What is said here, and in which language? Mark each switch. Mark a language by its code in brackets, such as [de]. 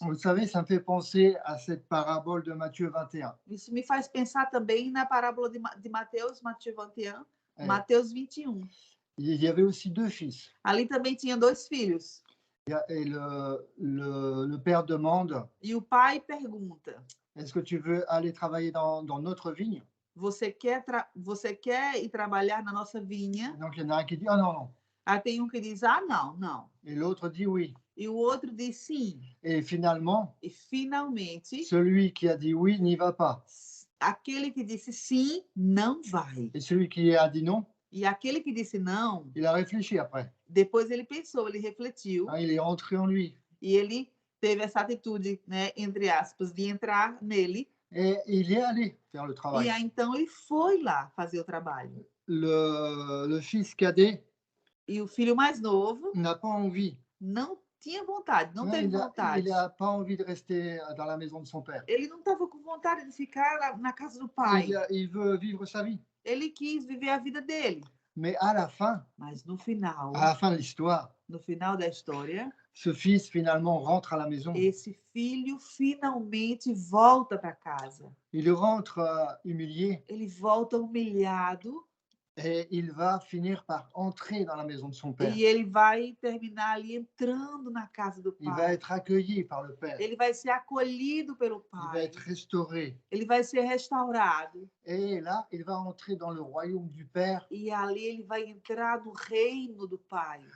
[fr] Vous savez, ça me fait penser à cette parabole de Matthieu 21. [pt] Isso me faz pensar também na parábola de Mateus, É. Mateus 21. [fr] Il y avait aussi deux fils. [pt] Ali também tinha dois filhos. [fr] Et le père demande, [pt] E o pai pergunta: [fr] est-ce que tu veux aller travailler dans notre vigne? [pt] Você quer ir trabalhar na nossa vinha? [fr] Donc, il y en a un qui dit, ah non, non. [pt] Aí tem que diz, ah, não, não. [fr] Et l'autre dit oui. [pt] E o outro diz sim. [fr] Et finalement, [pt] E finalmente, [fr] celui qui a dit oui n'y va pas. [pt] aquele que disse sim, não vai. [fr] Et celui qui a dit non, [pt] E aquele que disse não, [fr] il a réfléchi après. [pt] depois ele pensou, ele refletiu, [fr] Il est rentré en lui. [pt] e ele teve essa atitude, né, entre aspas, de entrar nele. [fr] Et il est allé faire le travail. [pt] E aí, então, ele foi lá fazer o trabalho. [fr] Le fils cadet [pt] E o filho mais novo [fr] n'a pas envie. [pt] não tinha vontade, não teve [fr] Il [pt] vontade. [fr] n'a pas envie de rester dans la maison de son père. [pt] Ele não estava com vontade de ficar na casa do pai. [fr] Il veut vivre sa vie. [pt] Ele quis viver a vida dele. [fr] Mais à la fin, [pt] Mas no final, [fr] à la fin de l'histoire, [pt] no final da história, [fr] ce fils finalement rentre à la maison. [pt] esse filho finalmente volta para casa. [fr] Il rentre humilié [pt] Ele volta humilhado [fr] et il va finir par entrer dans la maison de son père. [pt] e ele vai terminar ali entrando na casa do [fr] Il va [pt] pai. [fr] être accueilli par le père. [pt] Ele vai ser acolhido pelo [fr] Il va [pt] pai. [fr] être restauré. [pt] Ele vai ser restaurado. [fr] Et là, il va entrer dans le royaume du père [pt] E ali ele vai entrar no reino do pai